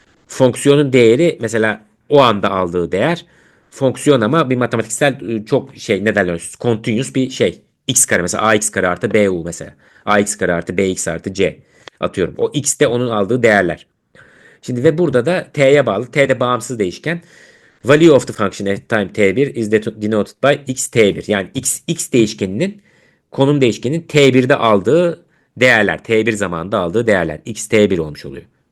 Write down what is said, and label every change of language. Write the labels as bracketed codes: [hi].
[tr] Fonksiyonun değeri mesela o anda aldığı değer fonksiyon ama bir matematiksel çok şey ne derler continuous bir şey. X kare mesela ax kare artı bu mesela. Ax kare artı bx artı c atıyorum. O x de onun aldığı değerler. Şimdi ve burada da t'ye bağlı. T de bağımsız değişken. [en] Value of the function at time t1 is denoted by x t1. [tr] Yani x değişkeninin konum değişkeninin t1'de aldığı değerler. T1 zamanında aldığı değerler. X t1 olmuş oluyor.